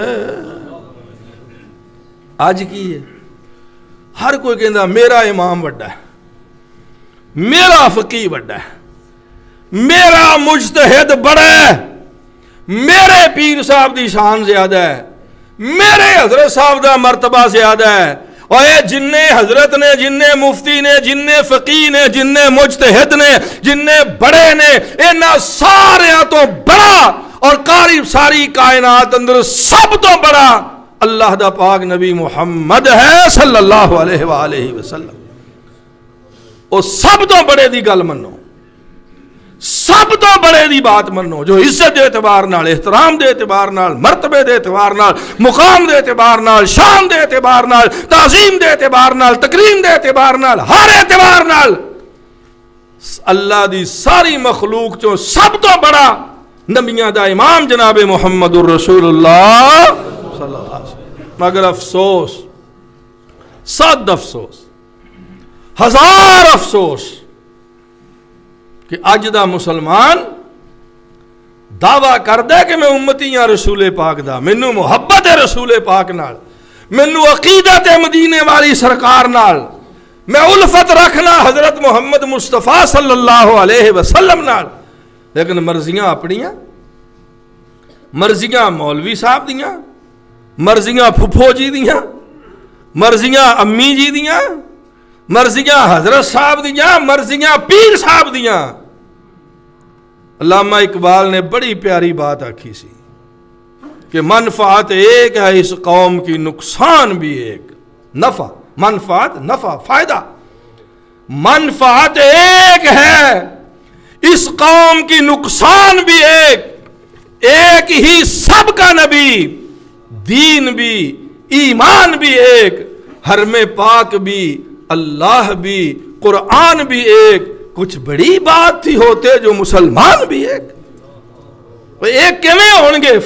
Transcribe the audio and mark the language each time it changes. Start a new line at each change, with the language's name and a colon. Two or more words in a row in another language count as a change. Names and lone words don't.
Punjabi: آج کی ہے ہر کوئی کہندا میرا امام وڈا ہے، میرا فقیہ وڈا ہے، میرا مجتہد بڑا ہے، میرے پیر صاحب دی شان زیادہ ہے، میرے حضرت صاحب دا مرتبہ زیادہ ہے، اور یہ جننے حضرت نے، جننے مفتی نے، جننے فقیہ نے، جننے مجتہد نے، جننے بڑے نے، انہاں ساریاں تو بڑا اور قاری ساری کائنات اندر سب تو بڑا اللہ دا پاک نبی محمد ہے
Arabic: صلی اللہ علیہ وآلہ وسلم۔
Punjabi: او سب تو بڑے دی گل منو، سب تو بڑے دی بات منو، جو عزت دے اعتبار نال، احترام دے اعتبار نال، مرتبے دے اعتبار نال، مقام دے اعتبار نال، شان دے اعتبار نال، تعظیم دے اعتبار نال، تکریم دے اعتبار نال، ہر اعتبار نال اللہ دی ساری مخلوق چوں سب تو بڑا نبیاں دا امام جناب محمد الرسول اللہ
Arabic: صلی اللہ علیہ وسلم۔
Punjabi: مگر افسوس، صد افسوس، ہزار افسوس کہ اج دا مسلمان دعویٰ کردے کہ میں امتی ہاں رسول پاک دا، مینوں محبت ہے رسول پاک نال، مینوں عقیدت ہے مدینے والی سرکار نال، میں الفت رکھنا حضرت محمد مصطفیٰ
Arabic: صلی اللہ علیہ وسلم
Punjabi: نال، لیکن مرضیاں اپنیاں، مرضیاں مولوی صاحب دیاں، مرضیاں پھپھو جی دیاں، مرضیاں امی جی دیاں، مرضیاں حضرت صاحب دیاں، مرضیاں پیر صاحب دیاں۔ علامہ اقبال نے بڑی پیاری بات آکھی سی کہ
Urdu: منفعت ایک ہے اس قوم کی، نقصان بھی ایک، نفع، منفعت، نفع، فائدہ، منفعت ایک ہے اس قوم کی، نقصان بھی ایک ہی سب کا نبی، دین بھی، ایمان بھی ایک، حرم پاک بھی، اللہ بھی، قرآن بھی ایک، کچھ بڑی بات تھی ہوتے جو مسلمان بھی ایک
Punjabi: کیویں ہون گے؟